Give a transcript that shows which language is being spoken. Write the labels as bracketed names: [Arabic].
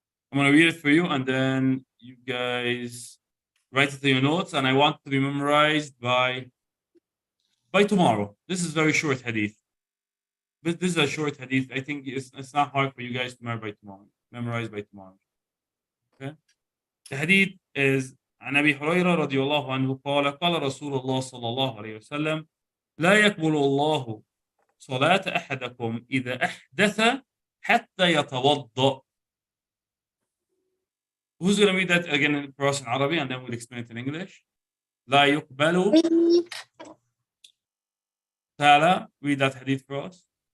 [English] I'm going to read it for you, and then you guys write it in your notes, and I want to be memorized by tomorrow. This is very short hadith. This is a short hadith. I think it's not hard for you guys to memorize by tomorrow. Okay? The hadith is [Arabic] عن أبي هريرة رضي الله عنه قال قال رسول الله صلى الله عليه وسلم لا يقبل الله صلاة أحدكم إذا أحدث حتى يتوضأ. [English] Who's going to read that again for us in Arabic, and then we'll explain it in English? [Arabic] لا يقبل [English] Tala, read that hadith for us.